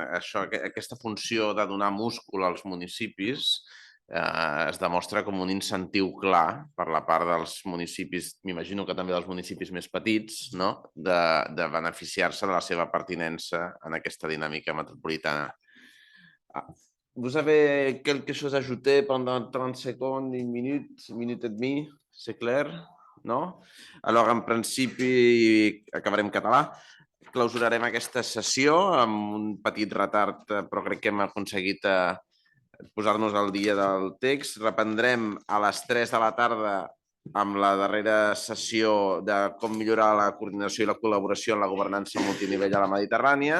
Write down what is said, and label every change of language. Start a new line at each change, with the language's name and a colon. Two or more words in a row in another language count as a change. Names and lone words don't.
Catalan: Aquesta funció de donar múscul als municipis es demostra com un incentiu clar per la part dels municipis, m'imagino que també dels municipis més petits, de beneficiar-se de la seva pertinença en aquesta dinàmica metropolitana.
French: Vous avez quelque chose à ajouter pendant 30 secondes, une minute et demie, c'est clair? No? Alors,
Catalan: en principi, acabarem en català. Clausurarem aquesta sessió amb un petit retard, però crec que hem aconseguit posar-nos al dia del text. Reprendrem a les 3 de la tarda amb la darrera sessió de com millorar la coordinació i la col·laboració en la governança multinivell a la Mediterrània.